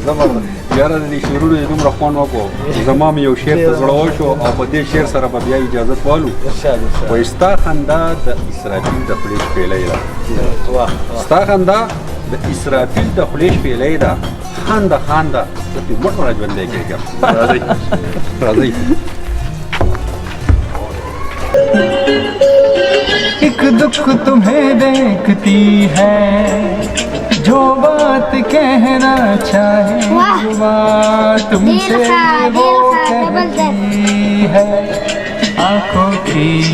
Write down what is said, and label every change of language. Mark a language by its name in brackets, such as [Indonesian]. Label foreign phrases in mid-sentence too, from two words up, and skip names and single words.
[Pashto] یاره د دې شعرونو یې دومره خوند وکړو زما مې یو شعر ته زړه وشو او په دې شعر سره به بیا اجازت والو. وایي ستا خندا د اسرافیل د خولې شپېلۍ ده. ستا خندا د اسرافیل د خولې شپېلۍ ده. خانده زه پرې مټ را ژوندی کېږم. راځئ. [Urdu] ایک دکھ تمہیں دیکھتی ہے جو بات کہنا چاہے وہ بات تم سے وہ کہتی ہے آنکھوں کی